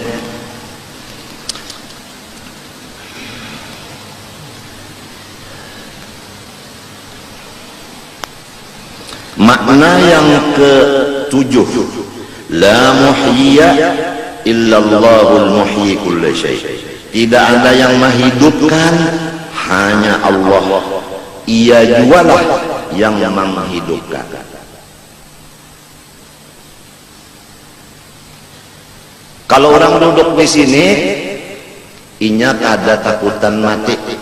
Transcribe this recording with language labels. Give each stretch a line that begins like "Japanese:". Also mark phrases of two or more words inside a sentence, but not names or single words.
Arabic: Makna yang ke-7, la muhyiya illallahul muhyi kulli syai.
Indonesian: Tidak ada yang menghidupkan, hanya Allah. Ia jualah yang menghidupkan. Kalau orang duduk di sini, ingat ada takutan mati.